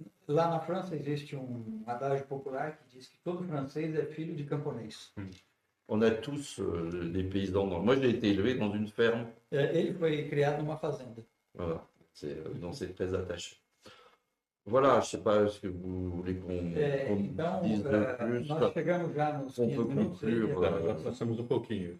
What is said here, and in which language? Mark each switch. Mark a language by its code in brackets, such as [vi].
[pt] Lá na França existe adagio popular que diz que todo francês é filho de camponês. [fr] On a tous des paysans. Moi, j'ai été élevé dans une ferme. [pt] Ele foi criado numa fazenda. [fr] Voilà, donc c'est très attaché. Voilà, je ne sais pas ce que vous voulez qu'on dise de plus. [pt] Nós chegamos já nos 15 minutos. Nós passamos pouquinho.